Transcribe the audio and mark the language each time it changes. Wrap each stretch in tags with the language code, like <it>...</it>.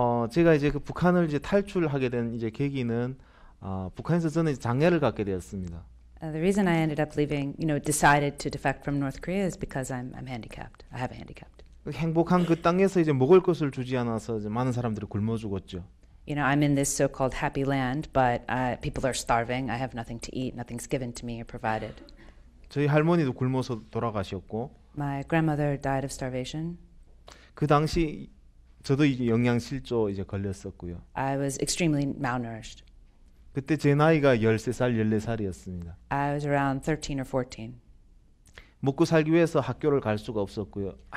<ko>제가 이제 그 북한을 이제 탈출하게 된 이제 계기는 북한에서 저는 이제 장애를 갖게 되었습니다.</ko> <en>The reason I ended up leaving, decided to defect from North Korea is because I'm handicapped. I have a handicap.</en> <ko>행복한 그 땅에서 이제 먹을 것을 주지 않아서 이제 많은 사람들이 굶어 죽었죠.</ko> <en>I'm in this so-called happy land, but people are starving. I have nothing to eat. Nothing's given to me or provided.</en> <ko>저희 할머니도 굶어서 돌아가셨고.</ko> <en>My grandmother died of starvation.</en> <ko>그 당시 저도 이제 영양실조 이제 걸렸었고요.</ko> <en>I was extremely malnourished.</en> <ko>그때 제 나이가 13살, 14살이었습니다.</ko> <en>I was around 13 or 14.</en> <ko>먹고 살기 위해서 학교를 갈 수가 없었고요.</ko>